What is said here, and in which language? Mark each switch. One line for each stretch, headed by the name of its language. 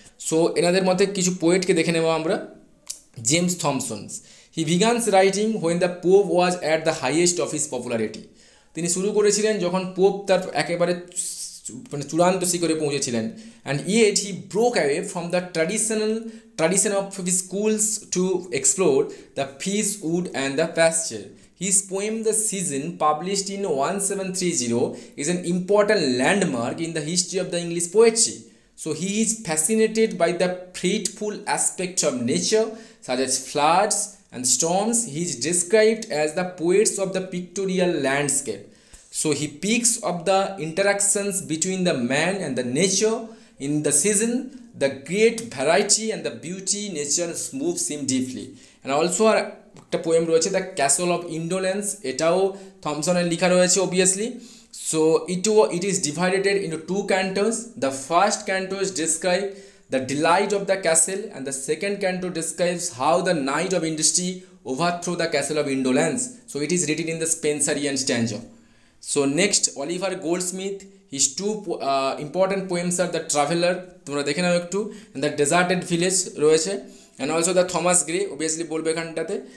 Bangla: So এনাদের মধ্যে কিছু পোয়েটকে দেখে নেব আমরা।
English: James Thomson's, he begins writing when the Pope was at the highest of his popularity.
Bangla: তিনি শুরু করেছিলেন যখন পোপ তার একেবারে মানে চূড়ান্ত শিখরে পৌঁছেছিলেন।
English: And yet he broke away from the tradition of his schools to explore the fish wood and the pasture. His poem The Season, published in 1730, is an important landmark in the history of the English poetry. So he is fascinated by the fateful aspects of nature, such as floods and storms. He is described as the poets of the pictorial landscape. So he speaks of the interactions between the man and the nature in the season, the great variety and the beauty nature moves him deeply. And also
Bangla: একটা poem রয়েছে the castle of indolence, এটাও থমসনের লেখা রয়েছে obviously.
English: So it is divided into two cantos. The first canto describes the delight of the castle, and the second canto describes how the knight of industry overthrew the castle of indolence. So it is written in the Spenserian stanza. So next, Oliver Goldsmith, his two important poems are The Traveller,
Bangla: তোমরা দেখে নাও একটু,
English: and The Deserted Village রয়েছে, and also the Thomas Gray, obviously
Bangla: বলবে এখানটাতে।